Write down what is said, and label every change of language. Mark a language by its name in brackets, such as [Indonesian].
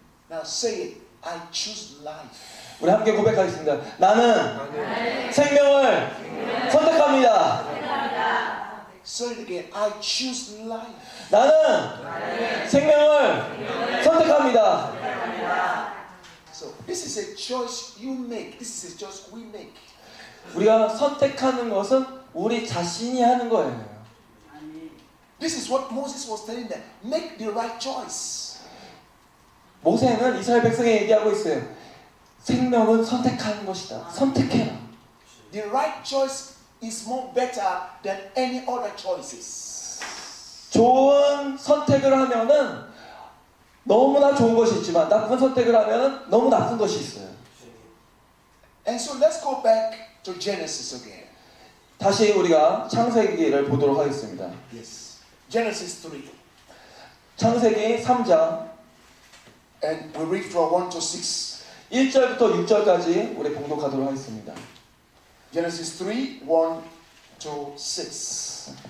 [English] Now say it. I choose life. [Korean] 우리 함께 고백하겠습니다. 나는 생명을 선택합니다. [English] Say it again. I choose life. [Korean] 나는 생명을 선택합니다. [English] So this is a choice you make. This is a choice we make. [Korean] 우리가 선택하는 것은 우리 자신이 하는 거예요. [English] This is what Moses was telling them. Make the right choice. [Korean] 모세는 이스라엘 백성에 얘기하고 있어요. 생명은 선택하는 것이다. 선택해라. [English] The right choice is more better than any other choices. [Korean] 좋은 선택을 하면은 너무나 좋은 것이 있지만 나쁜 선택을 하면은 너무 나쁜 것이 있어요. [English] And so let's go back to Genesis again. [Korean] 다시 우리가 창세기를 보도록 하겠습니다. [English] Yes. Genesis 3. [Korean] 창세기 3장 [English] And we read from 1 to 6. [Korean] 1절부터 6절까지 우리 봉독하도록 하겠습니다. [English] Genesis 3, 1 to 6.